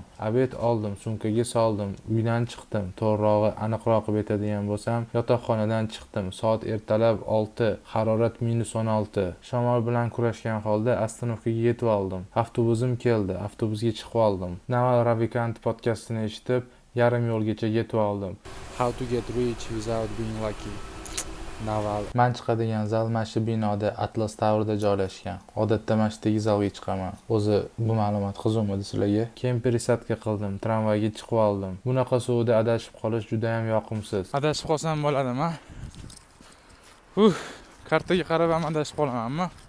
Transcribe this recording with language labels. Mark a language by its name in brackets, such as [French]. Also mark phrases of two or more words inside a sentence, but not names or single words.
[Uzbek] Obed oldim, sumkaga soldim, uydan chiqdim. To'g'rirog'i, aniqroq aytadigan bo'lsam, yotoqxonadan chiqdim. Soat ertalab 6, harorat -16. Shamol bilan kurashgan holda ostanovkaga yetib oldim. Avtobusim keldi, avtobusga chiqib oldim. Naval Ravikant podkastini eshitib, yarim yo'lgacha yetib oldim. [English] How to get rich without being lucky. Naval. [Uzbek] Men chiqadigan zal mana shu binoda Atlas Tower'da joylashgan. Odatda mana shu zalga chiqaman. O'zi bu ma'lumot qiziqmadi sizlarga? Keyin пересадка qildim, tramvayga chiqib oldim. Bunaqa suvda adashib qolish juda ham yoqimsiz. Adashib qolsam bo'ladimi? Kartaga qarab ham adashib qolamanmi?